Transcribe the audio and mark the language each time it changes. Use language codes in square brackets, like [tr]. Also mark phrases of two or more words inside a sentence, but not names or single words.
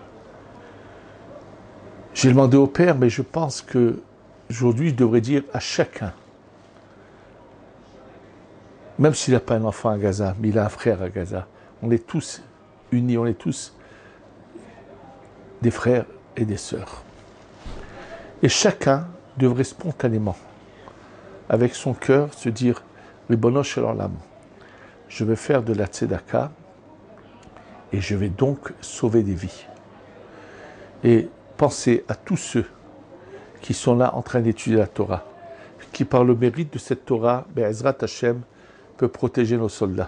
[fr] J'ai demandé au père, mais je pense que aujourd'hui je devrais dire à chacun, même s'il n'a pas un enfant à Gaza, mais il a un frère à Gaza, on est tous unis, on est tous des frères et des sœurs. Et chacun devrait spontanément, avec son cœur, se dire « [he] רבונו של עולם, [fr] je vais faire de la tzedaka et je vais donc sauver des vies. » Et pensez à tous ceux qui sont là en train d'étudier la Torah, qui par le mérite de cette Torah, [he] בעזרת השם, [fr] peut protéger nos soldats.